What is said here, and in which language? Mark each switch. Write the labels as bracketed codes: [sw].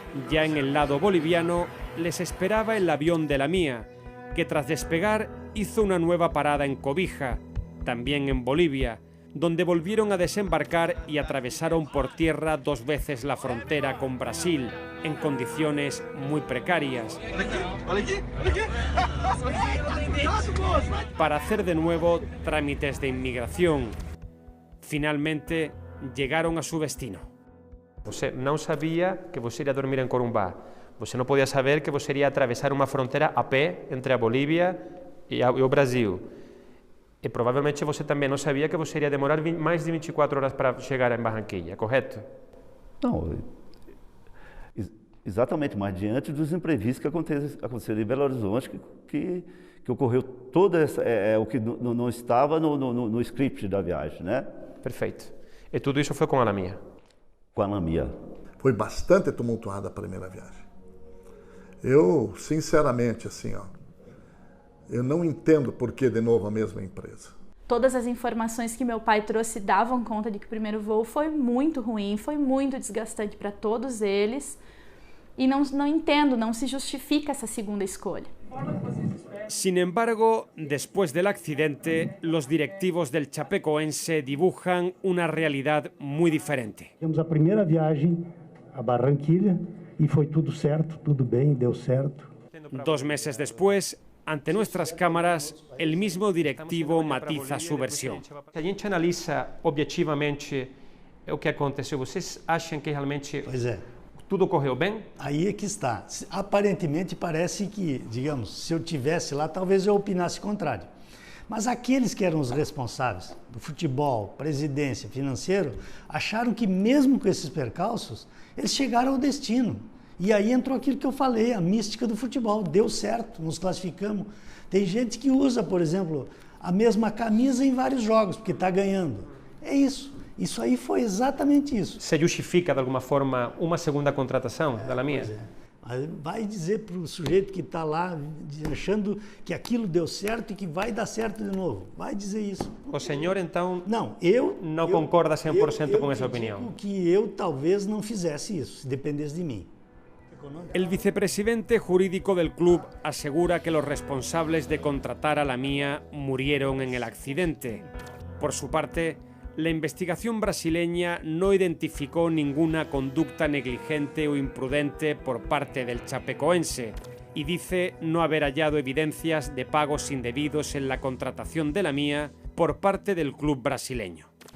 [es] Ya en el lado boliviano les esperaba el avión de La Mía, que tras despegar hizo una nueva parada en Cobija, también en Bolivia, donde volvieron a desembarcar y atravesaron por tierra 2 veces la frontera con Brasil, en condiciones muy precarias, para hacer de nuevo trámites de inmigración. Finalmente llegaron a su destino. [pt] Você não sabia que você iria dormir em Corumbá. Você não podia saber que você iria atravessar uma fronteira a pé entre a Bolívia e o Brasil. E provavelmente você também não sabia que você iria demorar mais de 24 horas para chegar em Barranquilla, correto? Não, Exatamente, mas diante dos imprevistos que aconteceram em Belo Horizonte, que ocorreu toda essa, o que não estava no script da viagem, né? Perfeito. E tudo isso foi com a Lamia? Com a Lamia. Foi bastante tumultuada a primeira viagem. Eu, sinceramente, assim, ó, eu não entendo por que de novo a mesma empresa. Todas as informações que meu pai trouxe davam conta de que o primeiro voo foi muito ruim, foi muito desgastante para todos eles. [es] Y no entiendo, no se justifica esa segunda escolha. Sin embargo, después del accidente, los directivos del Chapecoense dibujan una realidad muy diferente. [pt] Temos a primeira viagem a Barranquilla y foi tudo certo, tudo bem, deu certo. [es] 2 meses después, ante nuestras cámaras, el mismo directivo matiza su versión. [pt] Se a gente analisa objetivamente o que aconteceu, vocês acham que realmente tudo correu bem? Aí é que está. Aparentemente parece que, digamos, se eu tivesse lá, talvez eu opinasse contrário. Mas aqueles que eram os responsáveis do futebol, presidência, financeiro, acharam que mesmo com esses percalços, eles chegaram ao destino. E aí entrou aquilo que eu falei, a mística do futebol. Deu certo, nos classificamos. Tem gente que usa, por exemplo, a mesma camisa em vários jogos, porque está ganhando. É isso. Isso aí foi exatamente isso. Se justifica, de alguma forma, uma segunda contratação da Lamia? Vai dizer para o sujeito que está lá achando que aquilo deu certo e que vai dar certo de novo. Vai dizer isso. O senhor, então, não concorda 100% com essa opinião? Que eu talvez não fizesse isso, se dependesse de mim. [es] El vicepresidente jurídico del club asegura que los responsables de contratar a Lamia murieron en el accidente. Por su parte, la investigación brasileña no identificó ninguna conducta negligente o imprudente por parte del chapecoense y dice no haber hallado evidencias de pagos indebidos en la contratación de Lamia por parte del club brasileño.